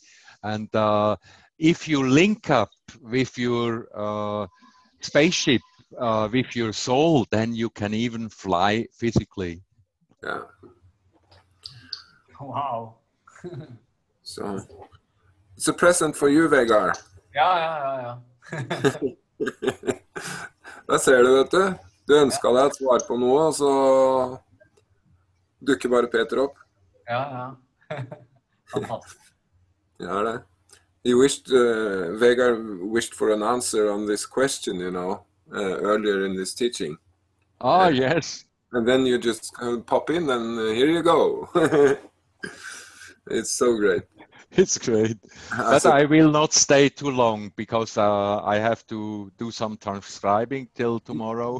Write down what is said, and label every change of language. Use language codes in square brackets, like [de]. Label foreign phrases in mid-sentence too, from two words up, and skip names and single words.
[en] And if you link up with your spaceship, with your soul, then you can even fly physically. Yeah. Wow. So it's a present for you, Vegard. [no] Ja. Da ser du, vet du. Du ønsket deg et svar på noe, og så dukker bare Peter opp. Ja. Fantastisk. Ja, det. [en] Vegard wished for an answer on this question, you know, earlier in this teaching. Ah, yes. And then you just pop in and here you go. It's so great. It's great. But I will not stay too long because I have to do some transcribing till tomorrow.